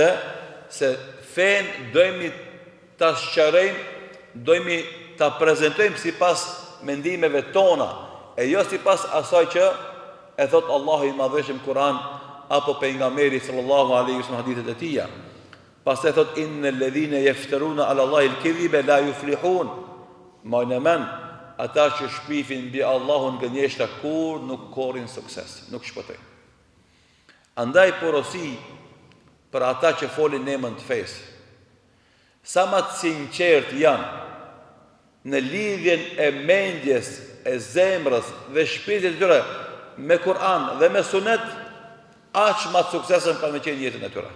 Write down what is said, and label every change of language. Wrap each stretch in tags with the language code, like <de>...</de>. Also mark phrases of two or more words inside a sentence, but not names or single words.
<sq>Se fenë dojmë ta sqarojmë, dojmë ta prezantojmë sipas mendimeve tona, e jo sipas asaj që e thot Allahu i Madhëshëm Kur'an apo pejgamberi</sq> <ar>صلى الله عليه وسلم</ar> <sq>hadithet e tij. Pastaj thot</sq> <ar>إن الذين يفترون على الله الكذب لا يفلحون.</ar> <sq>Majnëmen, ata që shpifin mbi Allahun gënjeshta kur nuk korrin sukses, nuk shpëtojnë. Andaj porosi për ata që folin në emër të fesë. Sa më të sinqert janë në lidhjen e mendjes, e zemrës dhe shpirtit të tyre me Kur'an dhe me Sunet, aq më të suksesshëm kanë me qenë jetën e tyre.</sq>